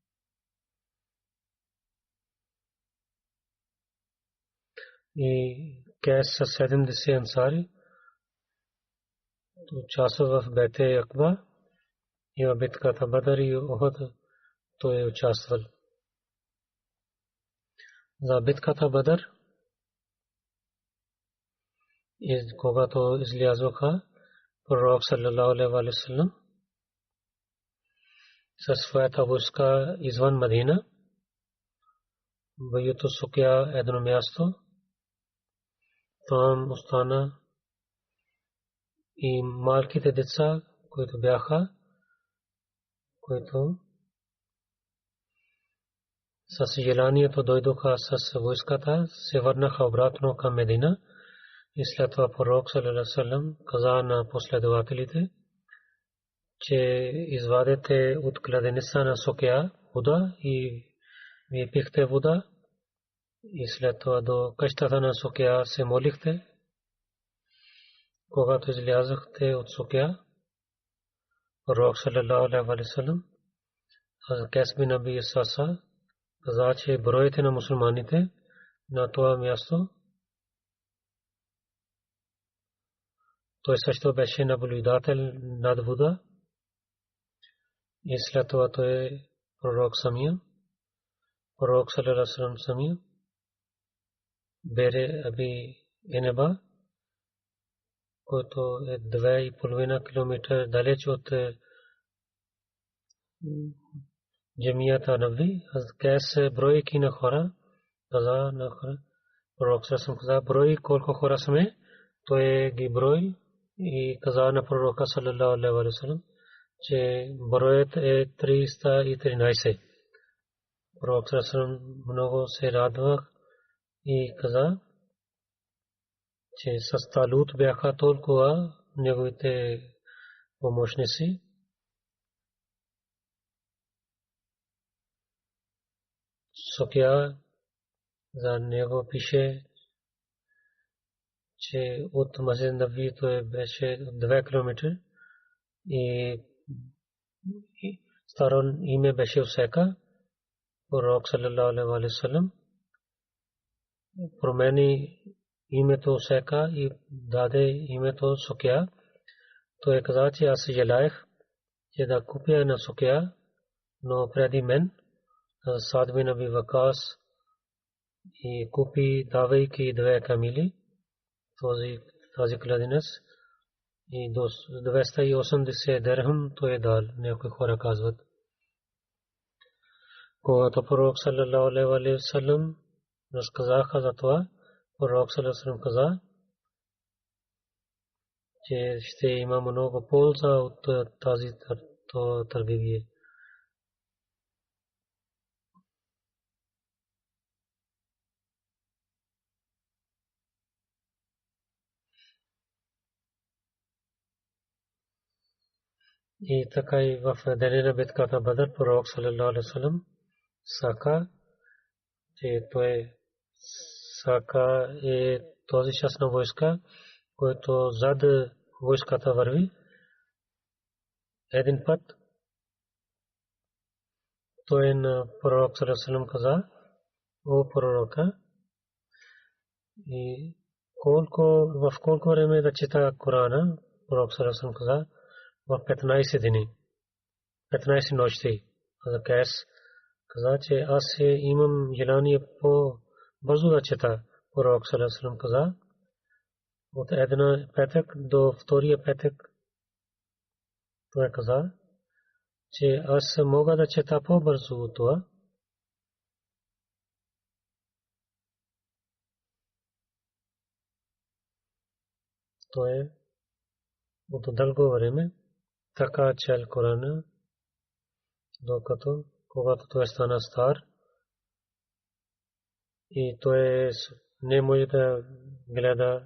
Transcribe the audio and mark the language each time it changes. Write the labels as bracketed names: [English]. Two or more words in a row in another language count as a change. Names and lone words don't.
[Bulgarian] И Кайс с 70 ансари участва в Бейт Акба и в битката Бадър и Ухуд той е участвал. За битката Бадър, когато излязоха пророк [Arabic] صلى الله عليه وسلم [Bulgarian] със своята войска извън Мадина, Байъту Сукя едно място, там остана и малките деца, които бяха, които с желанието дойдоха с войската, се върнаха обратно към Медина. И след това пророк [Arabic] صلى الله عليه وسلم [Bulgarian] каза на последователите, че извадете от кладенеца на Сукя вода и вие пихте вода. И след това до къщата на Сукя се молихте. Когато излязохте от Сукя, пророк [Arabic] صلى الله عليه وسلم [Bulgarian] Хазрат Кайс бин Аби Саса каза, че броите на мусулманите на това място, той също беше наблюдател над вода. И след това той е пророк самия. Пророк [Arabic] صلى الله عليه وسلم [Bulgarian] самия бере Аби Енеба, който е 2,5 километра далеч от джамията Наби. Хазрат Кайс бройки на хора, каза на хора, пророк [Arabic] صلى الله عليه وسلم [Bulgarian] каза, брой колко хора сме, той ги брой и каза на пророка [Arabic] صلى الله عليه وسلم, [Bulgarian] че броят е 313. Пророк [Arabic] صلى الله عليه وسلم [Bulgarian] много се радва и каза, че с Талут бяха толкова неговите помощници. Сукя за него пише, че от Масджид Набви то беше 2 км и старо име беше Усека. Пророк [Arabic] صلى الله عليه وسلم [Bulgarian] промени името Усека и даде името Сукя. Той каза, че аз желаех да купя една Сукя, но преди мен Саад бин Аби Вакас и купи, давайки 2 камили тази кладенец и до 280 дирхам той дал, някои хора казват. Когато пророк [Arabic] صلى الله عليه وسلم [Bulgarian] разказаха за това, пророк [Arabic] صلى الله عليه وسلم [Bulgarian] каза, че ще има много полза от тази търговия. И така и в деня на битката Бадър пророк [Arabic] صلى الله عليه وسلم [Bulgarian] сака, че той сака е този част на войска, който зад войската върви. Един път той на пророк [Arabic] صلى الله عليه وسلم [Bulgarian] каза, о пророка, и в колко време да чета Корана, пророк [Arabic] صلى الله عليه وسلم [Bulgarian] каза, в 15 дни, 15 нощи. Каза, че аз имам желание по-бързо да чета. Пророк [Arabic] صلى الله عليه وسلم [Bulgarian] каза, от една петък до втория петък. Той каза, че аз мога да чета по-бързо от това. То е от дълго време така чел Корана, докато когато той стана стар и той не може да гледа.